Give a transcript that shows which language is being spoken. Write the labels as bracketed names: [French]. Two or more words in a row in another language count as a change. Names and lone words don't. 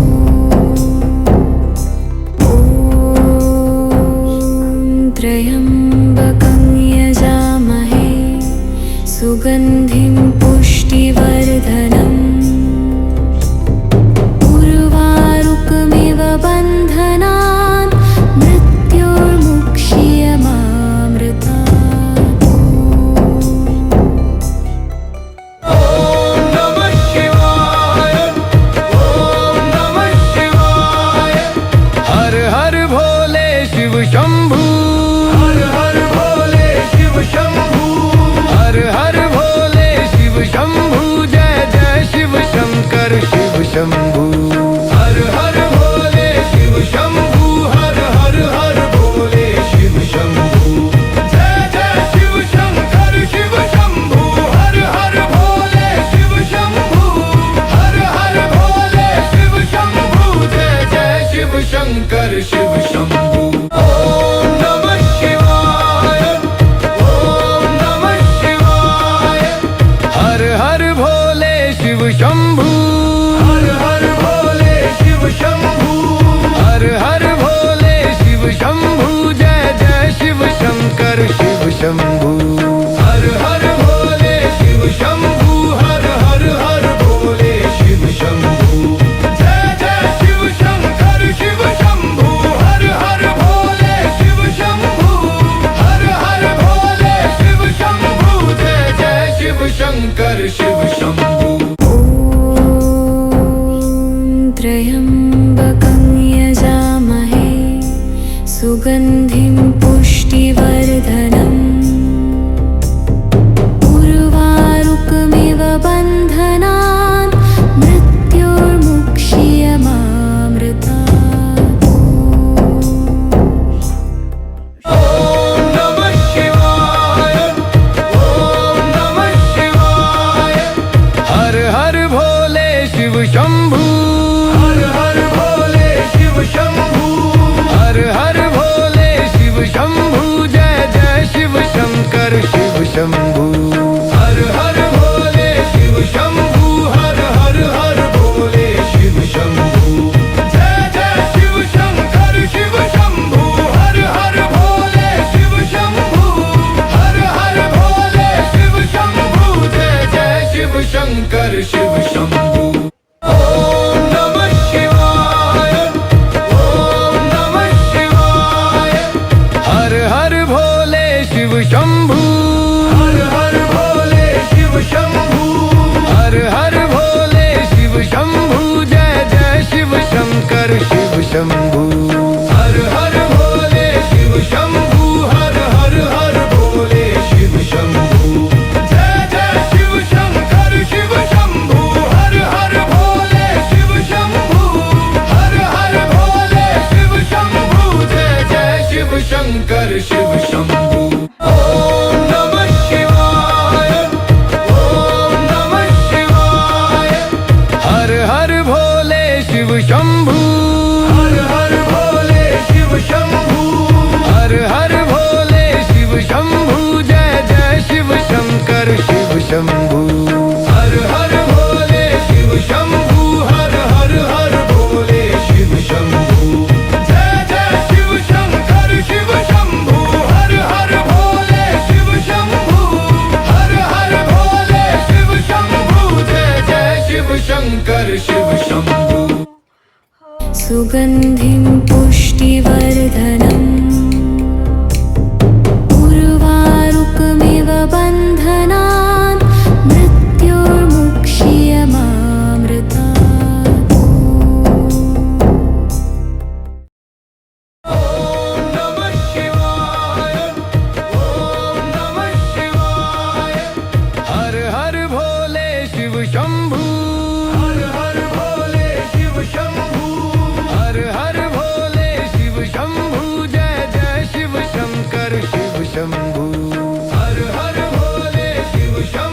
[Sanskrit] ॐ त्र्यम्बकं यजामहे सुगन्धिं पुष्टिवर्धनम् उर्वारुकमिव बन्धनान् मृत्योर्मुक्ष्यमामृतात्। ॐ नमः शिवाय, ॐ नमः शिवाय। [Hindi] हर हर भोले शिव शंभू, हर हर भोले शिव शंभू, हर हर भोले शिव शंभू। जय जय शिव शंकर शिव शंभू। हर हर भोले शिव शंभू, हर हर हर भोले शिव शंभू। जय जय शिव शंकर शिव शंभू। हर हर भोले शिव शंभू, हर हर भोले शिव शंभू। जय जय शिव शंकर शिव शंभू। [Sanskrit] ॐ नमः शिवाय, ॐ नमः शिवाय। [Hindi] हर हर भोले शिव शंभू, हर हर भोले शिव शंभू, हर हर भोले शिव शंभू। जय जय शिव शंकर शिव शंभू। हर हर भोले शिव शंभू, हर हर हर भोले शिव शंभू। जय जय शिव शंकर शिव शंभू। हर हर भोले शिव शंभू, हर हर भोले शिव शंभू। जय जय शिव शंकर शिव शंभू। [Sanskrit] ॐ त्र्यम्बकं यजामहे सुगन्धिं पुष्टिवर्धनम् उर्वारुकमिव बन्धनान् मृत्योर्मुक्ष्यमामृतात्। ॐ नमः शिवाय, ॐ नमः शिवाय। [Hindi] हर हर भोले शिव शंभू, हर हर भोले शिव शंभू, हर हर भोले शिव शंभू। जय जय शिव शंकर शिव शंभू। हर हर भोले शिव शंभू, हर हर हर भोले शिव शंभू। जय जय शिव शंकर शिव शंभू। हर हर भोले शिव शंभू, हर हर भोले शिव शंभू। जय जय शिव शंकर शिव शंभू। [Sanskrit] ॐ नमः शिवाय, ॐ नमः शिवाय। [Hindi] हर हर भोले शिव शंभू, हर हर भोले शिव शंभू, हर हर भोले शिव शंभू। जय जय शिव शंकर शिव शंभू। हर हर भोले शिव शंभू, हर हर हर भोले शिव शंभू। जय जय शिव शंकर शिव शंभू। हर हर भोले शिव शंभू, हर हर भोले शिव शंभू। जय जय शिव शंकर शिव शंभू। [Sanskrit] ॐ नमः शिवाय, ॐ नमः शिवाय। [Hindi] हर हर भोले शिव शंभू, हर हर भोले शिव शंभू, हर हर भोले शिव शंभू। जय जय शिव शंकर शिव शंभू। हर हर भोले शिव शंभू, हर हर हर भोले शिव शंभू। जय जय शिव शंकर शिव शंभू। हर हर भोले शिव शंभू, हर हर भोले शिव शंभू। जय जय शिव शंकर शिव शंभू। [Sanskrit] सुगन्धिं पुष्टिवर्धनम् उर्वारुकमिव बन्धनान् मृत्योर्मुक्ष्यमामृतात्। ॐ नमः शिवाय, ॐ नमः शिवाय। [Hindi] हर हर भोले शिव शंभू, हर हर भोले शिव शंभू, हर हर भोले शिव शंभू। जय जय शिव शंकर शिव शंभू। हर हर भोले शिव